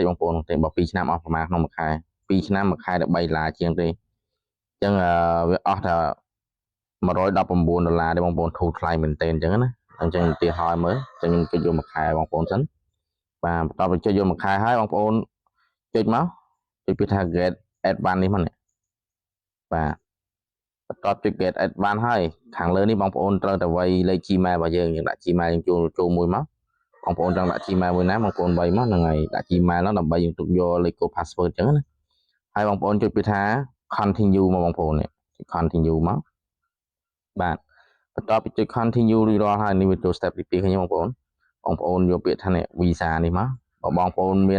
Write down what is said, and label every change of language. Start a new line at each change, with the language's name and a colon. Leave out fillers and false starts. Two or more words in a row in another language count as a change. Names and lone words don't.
Khmer: បងប្អូនទេបើ2ឆ្នាំអស់ប្រហែលក្នុង1ខែ2ឆ្នាំ1ខែ$13ជាងទេអញ្ចឹងវាអស់តែ$119ទេបងប្អូនធូរថ្លៃមែនទែនអញ្ចឹងណាអញ្ចឹងឧទាហរណ៍មើលអញ្ចឹងខ្ញុំចុចយក1ខែបងប្អូនសិនបាទបន្ទាប់ពីចុចយក1ខែហើយបងប្អូនចុចមកចុចពីថា
English: get advance
Khmer: នេះមកនេះបាទបន្ទាប់ចុច
English: get advance
Khmer: ហើយខាងលើនេះបងប្អូនត្រូវតែវា យលេខ Gmail របស់យើងដាក់ Gmail យើងចូលមួយមកបងប្អូនចង់ដាក់ Gmail មួយណាបងប្អូនវាយមកហ្នឹងហើយដាក់ Gmail ហ្នឹងដើម្បីយើងទុកយកលេខកូដ password អញ្ចឹងណាហើយបងប្អូនចុចពីថា continue មកបងប្អូននេះ continue មកបាទបន្ទាប់ពីចុច continue រួចរាល់ហើយនេះវាចូល step ទី2ឃើញបងប្អូនយកពាក្យថានេះ visa នេះមកបើបងប្អូនមាន